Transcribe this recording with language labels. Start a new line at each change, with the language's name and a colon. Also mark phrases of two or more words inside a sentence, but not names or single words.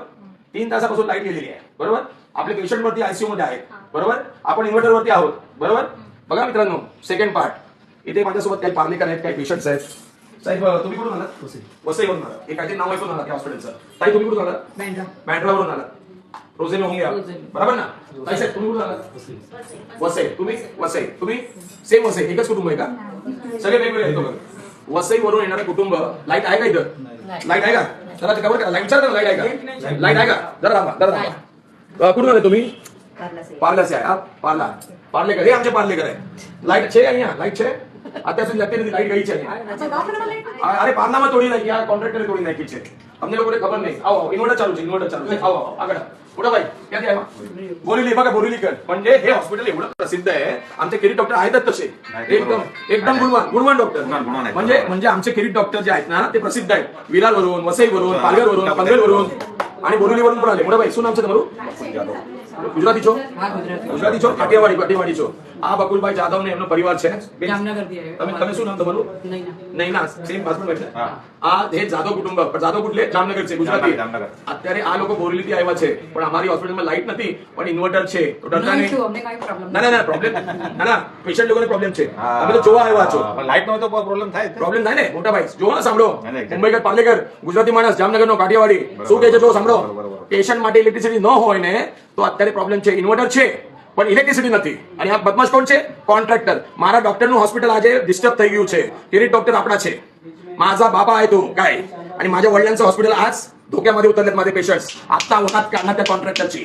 Marathi: 3 तासापासून लाईट गेलेली आहे. बरोबर. आपले पेशंट वरती आयसीयू मध्ये आहेत. बरोबर. आपण इन्व्हर्टर वरती आहोत. बरोबर. बघा मित्रांनो, सेकंड पार्ट. इथे माझ्यासोबत काही पार्लेकर आहेत, काही पेशंट्स आहेत. साहेब तुम्ही कुठून आलात? वसईवरून आलात. हे काहीतरी नाव ऐकून आलात त्या हॉस्पिटलचं. ताई तुम्ही कुठून आलात? बँड्रावरून आलात.
Hindi: रोजे में होंगे आप,
Marathi: बरोबर ना? ताई साहेब तुम्ही कुठून आलात? वसई. तुम्ही सेम वसई, एकच कुटुंब आहे का? सगळे वेगवेगळे आहेत का? वसईवरून येणारे कुटुंब. लाईट आहे का इथं? लाईट आहे का? जरा कवर करा. लाईट विचार करा, लाईट आहे का? लाईट आहे का? जरा थांबा. कुठून आले तुम्ही? पार्ला से आहे. पार्लेकर, हे आमचे पार्लेकर आहे.
Gujarati: लाईट છે અહીંયા? લાઈટ છે? અત્યાર સુધી અત્યારે લાઈટ ગઈ છે અહીંયા. અરે પાર્લામાં તોડી નાખી, આ કોન્ટ્રાક્ટરે તોડી નાખી છે. અમને લોકોને ખબર નહીં. આવો ઇન્વર્ટર ચાલુ છે. આવો આગળ. મોટા ભાઈ क्याથી આવ્યા? बोरिवली. बघा बोरिवलीकर म्हणजे हे हॉस्पिटल एवढं प्रसिद्ध आहे. आमचे किरीट डॉक्टर आहेतच तसे, एकदम गुणवान डॉक्टर. म्हणजे आमचे किरीट डॉक्टर जे आहेत ना, ते प्रसिद्ध आहेत. विरारवरून, वसईवरून, पालघरवरून, पनवेलवरून आणि बोरिवलीवरून पण आले. મોટા ભાઈ શું નામ છે તમારું? ગુજરાતી છો? ગુજરાતી છો? કાઠિયાવાડી છો. આ બકુલભાઈ જાદવ ને એમનો પરિવાર છે. તમે શું નામ તમારું?
Marathi: નૈના.
Gujarati: સેમ પાસપોર્ટ છે. આ
Marathi: हे जाधव कुटुंब. जाधव कुठले? जामनगरचे,
Gujarati: ગુજરાતી. અત્યારે આ લોકો બોરીવલીથી આવ્યા છે, પણ અમારી હોસ્પિટલમાં લાઈટ નથી, પણ ઇન્વર્ટર છે. તો ડરતા નહીં. ના પ્રોબ્લેમ ના પેશન્ટ લોકોને પ્રોબ્લેમ છે. તમે તો જોવા આવ્યા છો. લાઈટ નો તો પ્રોબ્લેમ થાય ને મોટા ભાઈ. જો ના સાંભળો, મુંબઈકર પાર્લેકર, ગુજરાતી માણસ, જામનગરનો કાઠિયાવાડી શું કહે છે જો સાંભળો. પેશન્ટ માટે ઇલેક્ટ્રિસિટી ન હોય ને તો અત્યારે પ્રોબ્લેમ છે. ઇન્વર્ટર છે પણ ઇલેક્ટ્રિસિટી નથી. અને આ બદમાશ કોણ છે? કોન્ટ્રાક્ટર. મારા ડોક્ટરનું હોસ્પિટલ આજે ડિસ્ટર્બ થઈ ગયું છે. કિરીટ ડોક્ટર આપણા છે.
Marathi: माझा बाबा आहे तो काय, आणि माझ्या वडिलांचं हॉस्पिटल आज धोक्यामध्ये उतरलेत माझे पेशंट्स. आता वकात काढणार त्या कॉन्ट्रॅक्टरची.